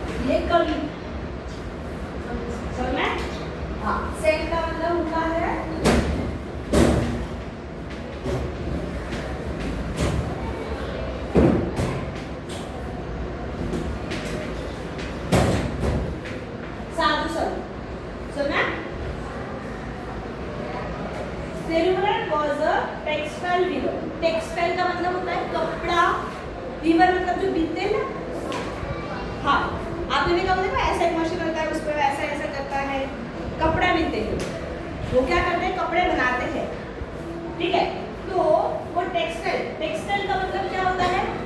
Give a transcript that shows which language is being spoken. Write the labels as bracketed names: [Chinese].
[Hindi] ये कवि, समझा? हाँ, सेंट का मतलब होता है साधु संत, समझा? [English] Thiruvarur was a textile weaver. [Hindi] Textile का मतलब होता है कपड़ा, वीवर मतलब जो बीनते हैं ना। हाँ, आपने भी कहा देखो ऐसा एक मशीन होता है, उस पर ऐसा ऐसा करता है, कपड़ा बीनते हैं। वो क्या करते हैं? कपड़े बनाते हैं, ठीक है? तो वो टेक्सटाइल का मतलब क्या होता है?